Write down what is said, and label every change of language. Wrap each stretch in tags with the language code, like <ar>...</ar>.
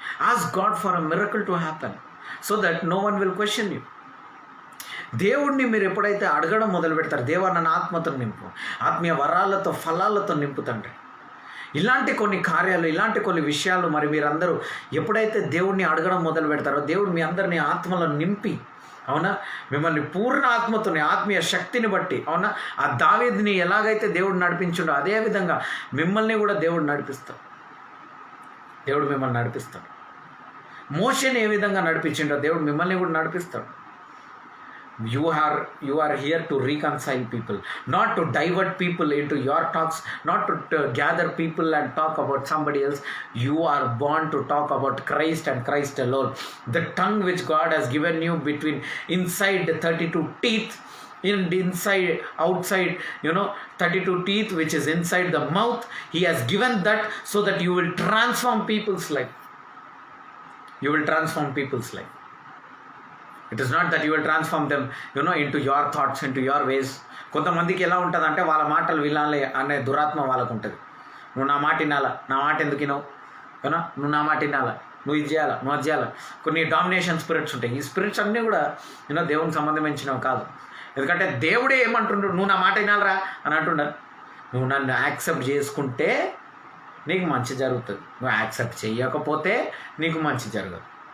<en>Ask God for a miracle to happen so that no one will question you.</en> <te>దేవుడిని మీరు ఎప్పుడైతే అడగడం మొదలు పెడతారు, దేవా నన్ను ఆత్మతో నింపు, ఆత్మీయ వరాలతో ఫలాలతో నింపు తండ్రి, ఇలాంటి కొన్ని కార్యాలు, ఇలాంటి కొన్ని విషయాలు మరి మీరందరూ ఎప్పుడైతే దేవుడిని అడగడం మొదలు పెడతారో దేవుడు మీ అందరినీ ఆత్మలో నింపి, అవునా, మిమ్మల్ని పూర్ణ ఆత్మతోని, ఆత్మీయ శక్తిని బట్టి, అవునా, ఆ దావీదుని ఎలాగైతే దేవుడు నడిపించుండో అదేవిధంగా మిమ్మల్ని కూడా దేవుడు నడిపిస్తాడు. మిమ్మల్ని నడిపిస్తాడు. మోషేని ఏ విధంగా నడిపించిండో దేవుడు మిమ్మల్ని కూడా నడిపిస్తాడు.</te> <en>You are here to reconcile people, not to divert people into your talks, not to gather people and talk about somebody else. You are born to talk about Christ and Christ alone. The tongue which God has given you between inside the 32 teeth, inside outside, 32 teeth which is inside the mouth, he has given that so that you will transform people's life. You will transform people's life. It is not that you will transform them, into your thoughts, into your ways.</en> <te>కొంతమందికి ఎలా ఉంటుందంటే వాళ్ళ మాటలు వినాలి అనే దురాత్మ వాళ్ళకు ఉంటుంది. నువ్వు నా మాట వినాలా, నా మాట ఎందుకు వినవు, నువ్వు నా మాట వినాలా, నువ్వు ఇది చేయాలా, నువ్వు అది చేయాలా. కొన్ని డామినేషన్ స్పిరిట్స్ ఉంటాయి. ఈ స్పిరిట్స్ అన్నీ కూడా దేవునికి సంబంధించినవి కాదు. ఎందుకంటే దేవుడే ఏమంటుండ్రు, నువ్వు నా మాట వినాలరా అని అంటున్నారు. నువ్వు నన్ను యాక్సెప్ట్ చేసుకుంటే నీకు మంచి జరుగుతుంది, నువ్వు యాక్సెప్ట్ చేయకపోతే నీకు మంచి జరగదు.</te>